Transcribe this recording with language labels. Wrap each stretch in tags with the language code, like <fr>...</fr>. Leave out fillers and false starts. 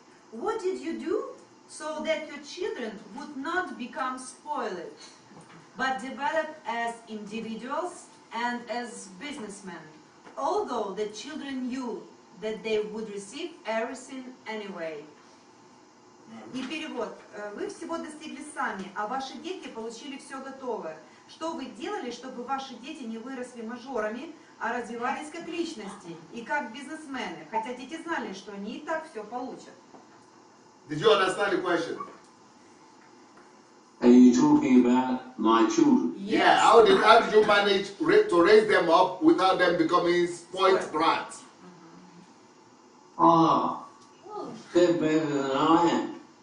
<en>What did you do so that your children would not become spoiled, but develop as individuals and as businessmen, although the children knew that they would receive everything anyway?</en> <ru>И перевод. Вы всего достигли сами, а ваши дети получили все готовое. Что вы делали, чтобы ваши дети не выросли мажорами, а развивались как личности и как бизнесмены, хотя дети знали, что они и так все получат?</ru> <en>Did you understand the question? Are you talking about my children? Yeah. How did you manage to raise them up without them becoming spoiled brats? Oh, they're better than I am.</en>